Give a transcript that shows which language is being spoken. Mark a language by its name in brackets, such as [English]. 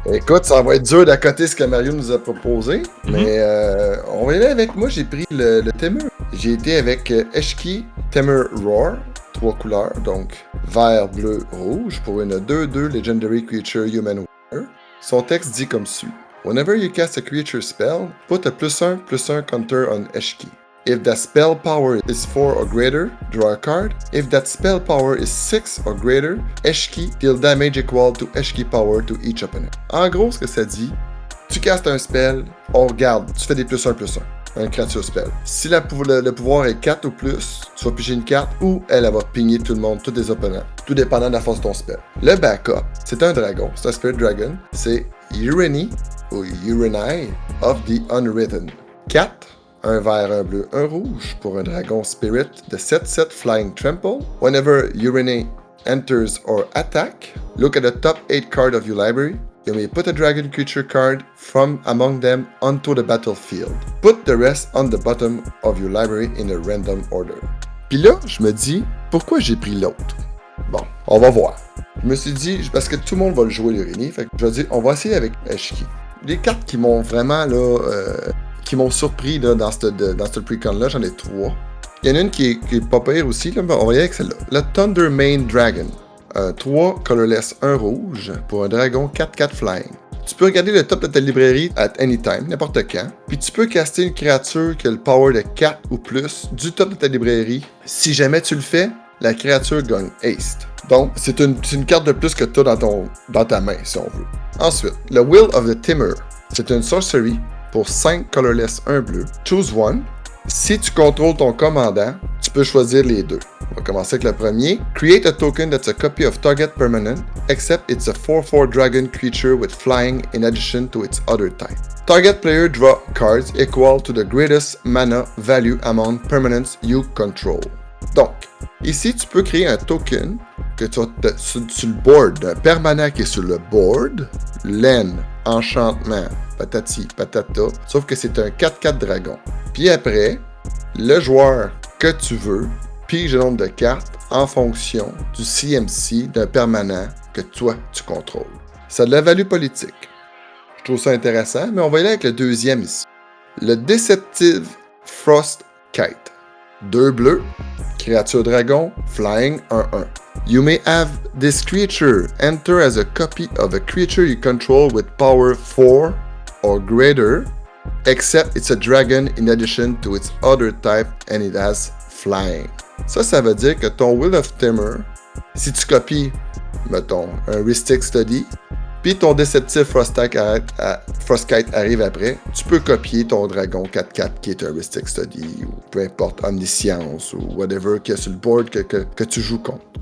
[French] Écoute, ça va être dur d'accoter ce que Mario nous a proposé, mais on va y aller avec moi. J'ai pris le Temur. J'ai été avec Eshki Temur Roar, 3 couleurs, donc vert, bleu, rouge, pour une 2/2 Legendary Creature Human Warrior. Son texte dit comme suit. [English] Whenever you cast a creature spell, put a +1/+1 counter on Eshki. If that spell power is 4 or greater, draw a card. If that spell power is 6 or greater, Eshki deal damage equal to Eshki power to each opponent. [French] En gros, ce que ça dit, tu castes un spell, on regarde, tu fais des +1/+1. Un créature spell. Si le pouvoir est 4 ou plus, tu vas piger une carte ou elle va pigner tout le monde, tous les opponents, tout dépendant de la force de ton spell. Le backup, c'est un dragon, c'est un Spirit Dragon, c'est Urani ou Urani of the Unwritten. 4, un vert, un bleu, un rouge pour un dragon spirit de 7/7 Flying Trample. [English] Whenever Urani enters or attack, look at the top 8 cards of your library. You may put a dragon creature card from among them onto the battlefield. Put the rest on the bottom of your library in a random order. [French] Puis là, je me dis, pourquoi j'ai pris l'autre? Bon, on va voir. Je me suis dit, parce que tout le monde va le jouer l'Urani, fait que je vais dire, on va essayer avec Eshki. Les cartes qui m'ont vraiment, là, qui m'ont surpris là, dans ce pre-con-là, j'en ai 3. Il y en a une qui est pas pire aussi, là, on va y aller avec celle-là. Le Thunder Mane Dragon. 3 colorless, 1 rouge, pour un dragon 4/4 flying. Tu peux regarder le top de ta librairie [English] at any time, [French] n'importe quand, puis tu peux caster une créature qui a le power de 4 ou plus du top de ta librairie. Si jamais tu le fais, la créature gagne haste. Donc, c'est une carte de plus que tu as dans ta main, si on veut. Ensuite, le Will of the Temur. C'est une sorcery pour 5 colorless, 1 bleu. [English] Choose one. [French] Si tu contrôles ton commandant, tu peux choisir les 2. On va commencer avec le premier. [English] Create a token that's a copy of target permanent, except it's a 4/4 dragon creature with flying in addition to its other type. Target player draw cards equal to the greatest mana value among permanents you control. [French] Donc, ici, tu peux créer un token que tu as sur le board, un permanent qui est sur le board, laine, enchantement, patati, patata, sauf que c'est un 4-4 dragon. Puis après, le joueur que tu veux pige le nombre de cartes en fonction du CMC d'un permanent que toi, tu contrôles. Ça a de la value politique. Je trouve ça intéressant, mais on va y aller avec le deuxième ici. Le Deceptive Frost Kite. 2 bleus, créature dragon, flying 1-1. [English] You may have this creature enter as a copy of a creature you control with power 4 or greater, except it's a dragon in addition to its other type and it has flying. [French] Ça veut dire que ton Will of Timor, si tu copies, mettons, un Rhystic Study, puis ton Deceptive Frostkite arrive après, tu peux copier ton dragon 4-4 qui est un Rhystic Study, ou peu importe, Omniscience, ou whatever qu'il y a sur le board que tu joues contre.